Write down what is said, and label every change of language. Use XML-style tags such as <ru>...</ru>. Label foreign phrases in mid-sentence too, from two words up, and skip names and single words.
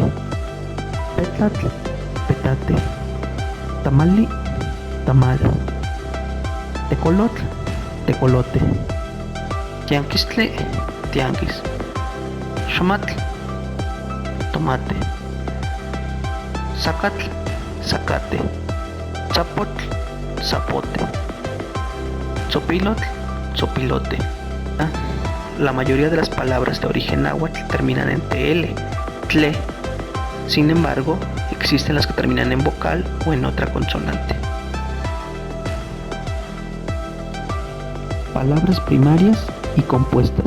<es>petlatl, petate; tamali, tamal; tecolotl, tecolote; tianquistle, tianguis; xomatl, tomate; zacatl, zacate; zapotl, zapote; tzopilotl, zopilote. La mayoría de las palabras de origen náhuatl terminan en tl, tle. Sin embargo, existen las que terminan en vocal o en otra consonante. Palabras primarias y compuestas.</es>